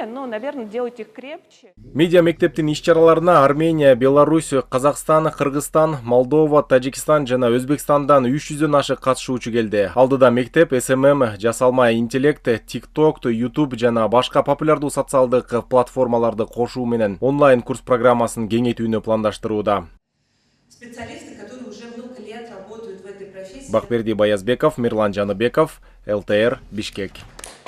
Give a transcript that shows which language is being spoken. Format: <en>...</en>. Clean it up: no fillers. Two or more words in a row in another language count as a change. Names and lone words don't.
<ky>Медиа мектептин иш-чараларына Армения, Беларусь, Казакстан, Кыргызстан, Молдова, Тажикстан жана Өзбекстандан 300дөн ашык катышуучу келди. Алдыда мектеп SMM, жасалма интеллект, TikTok, YouTube жана башка популярдуу социалдык платформаларды кошуу менен онлайн курс программасын кеңейтүүнү пландаштырууда.</ky> <ru>Специалисты, которые уже много лет работают в этой профессии.</ru> <ky>Бакберди Баязбеков, Мирлан Жаныбеков, ЛТР, Бишкек.</ky>